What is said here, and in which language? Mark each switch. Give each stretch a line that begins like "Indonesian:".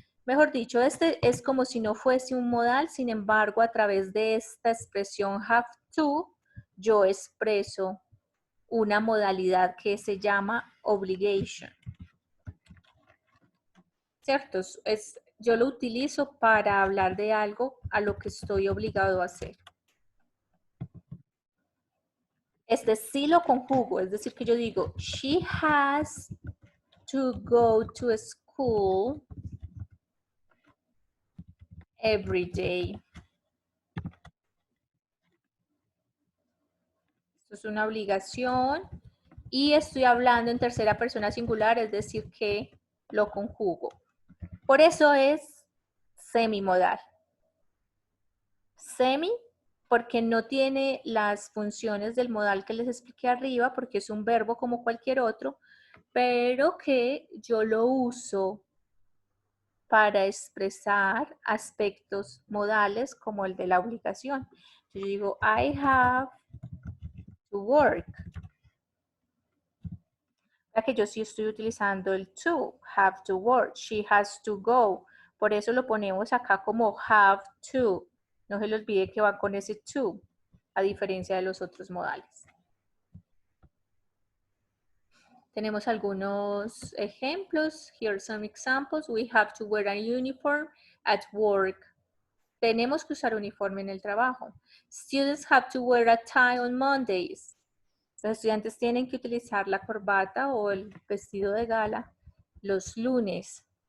Spanish: Mejor dicho, este es como si no fuese un modal, sin embargo, a través de esta expresión have to, yo expreso una modalidad que se llama obligation. ¿Cierto? Yo lo utilizo para hablar de algo a lo que estoy obligado a hacer. Este sí lo conjugo, es decir, que yo digo,
English: she has to go to school every day.
Spanish: Esto es una obligación y estoy hablando en tercera persona singular, es decir, que lo conjugo. Por eso es semimodal. Semi, porque no tiene las funciones del modal que les expliqué arriba, porque es un verbo como cualquier otro, pero que yo lo uso para expresar aspectos modales como el de la obligación. Yo digo,
English: I have to work.
Spanish: Ya que yo sí estoy utilizando el to,
English: have to work, she has to go.
Spanish: Por eso lo ponemos acá como have to. No se le olvide que va con ese to, a diferencia de los otros modales. Tenemos algunos ejemplos.
English: Here are some examples. We have to wear a uniform at work.
Spanish: Tenemos que usar uniforme en el trabajo.
English: Students have to wear a tie on Mondays.
Spanish: Los estudiantes tienen que utilizar la corbata o el vestido de gala los lunes.